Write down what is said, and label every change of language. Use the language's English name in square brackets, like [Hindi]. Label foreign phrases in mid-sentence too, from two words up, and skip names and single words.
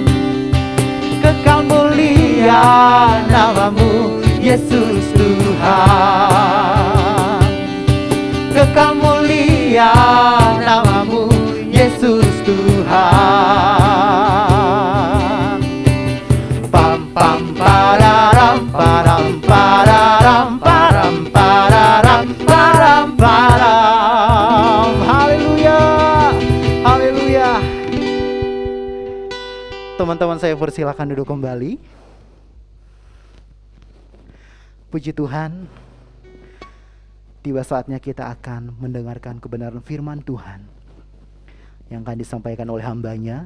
[Indonesian] Kekal mulia namamu Yesus Tuhan. Kekal mulia namamu Yesus Tuhan. Pam pam pararam param pararam param pararam param param. Haleluya. Haleluya. Teman-teman saya persilakan duduk kembali. Puji Tuhan. Tiba saatnya kita akan mendengarkan kebenaran firman Tuhan yang akan disampaikan oleh hambanya.